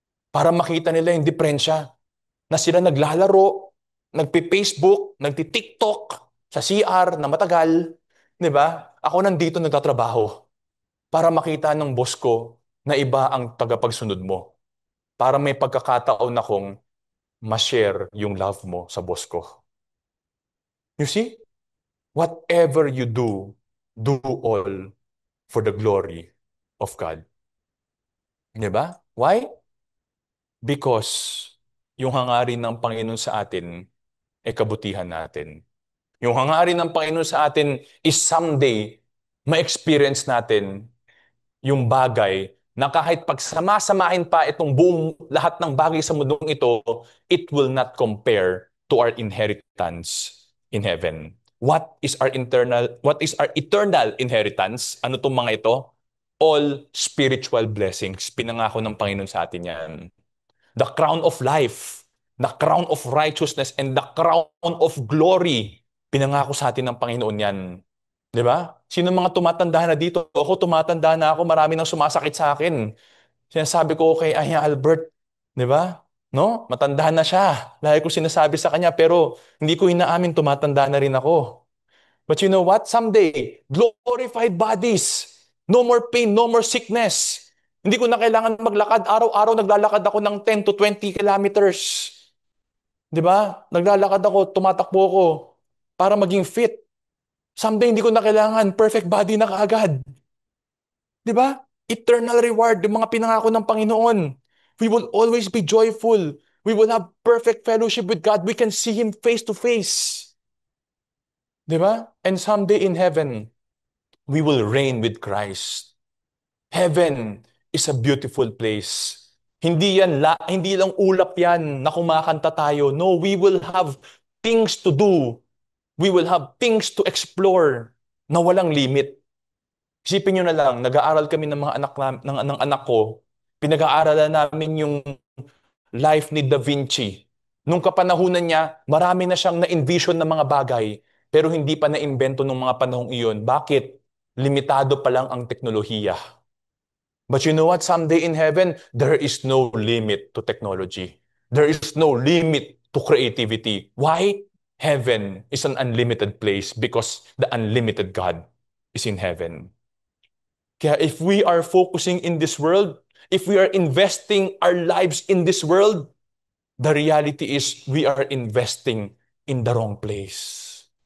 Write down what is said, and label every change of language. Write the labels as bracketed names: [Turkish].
[Filipino] Para makita nila yung diferensya na sila naglalaro, nagpi-Facebook, nagti-TikTok sa CR na matagal, di ba? Ako nandito nagtatrabaho para makita ng boss ko na iba ang tagapagsunod mo. Para may pagkakataon akong ma-share yung love mo sa boss ko. [English] You see? Whatever you do all for the glory of God. [Filipino] Di ba? [English] Why? [Filipino] Because yung hangarin ng Panginoon sa atin ay kabutihan natin. Yung hangarin ng Panginoon sa atin is someday ma-experience natin yung bagay na kahit pagsama-samahin pa itong buong lahat ng bagay sa mundong ito, [English] it will not compare to our inheritance in heaven. What is our eternal inheritance? [Filipino] Ano tong mga ito? [English] All spiritual blessings. [Filipino] Pinangako ng Panginoon sa atin yan. [English] The crown of life, the crown of righteousness, and the crown of glory. [Filipino] Pinangako sa atin ng Panginoon yan. Di ba? Sino mga tumatanda na dito? Ako tumatanda na ako, marami nang sumasakit sa akin. Sinasabi ko kay Aya Albert, di ba? No? Matanda na siya. Lagi ko sinasabi sa kanya, pero hindi ko inaamin, tumatanda na rin ako. [English] But you know what? Someday, glorified bodies. No more pain, no more sickness. [Filipino] Hindi ko na kailangan maglakad. Araw-araw naglalakad ako ng 10 to 20 kilometers. Di ba? Naglalakad ako, tumatakbo ako para maging fit. Someday hindi ko na kailangan perfect body na kaagad. Di ba? Eternal reward, yung mga pinangako ng Panginoon. [English] We will always be joyful. We will have perfect fellowship with God. We can see Him face to face. [Filipino] Di ba? [English] And someday in heaven, we will reign with Christ. Heaven is a beautiful place. [Filipino] Hindi lang ulap yan na kumakanta tayo. [English] No, we will have things to do. We will have things to explore [Filipino] na walang limit. Isipin nyo na lang, nag-aaral kami ng mga ng anak ko. Pinag-aaralan namin yung life ni Da Vinci. Nung kapanahunan niya, marami na siyang na-envision ng mga bagay, pero hindi pa na-imbento nung mga panahong iyon. Bakit? Limitado pa lang ang teknolohiya. [English] But you know what? Someday in heaven, there is no limit to technology. There is no limit to creativity. Why? Heaven is an unlimited place because the unlimited God is in heaven. Kaya if we are focusing in this world, if we are investing our lives in this world, the reality is we are investing in the wrong place.